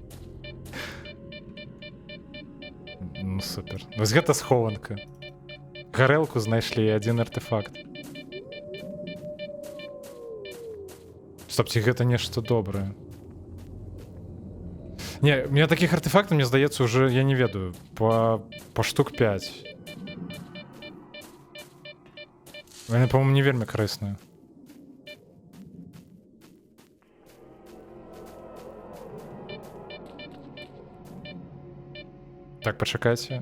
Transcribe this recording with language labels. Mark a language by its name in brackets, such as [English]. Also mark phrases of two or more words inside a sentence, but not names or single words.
[Belarusian] Ну, супер. Вось гэта схованка. Гарэлку знайшлі і адзін артефакт. Стопці, гэта нешта добрае. [Russian] Не, у меня таких артефактов, [Belarusian] мне здаецца, [Russian] уже, [Belarusian] я не ведаю, [Russian] по штук 5. [Belarusian] Яны, по-моему, не вельмі карысныя. Так, пачакайце.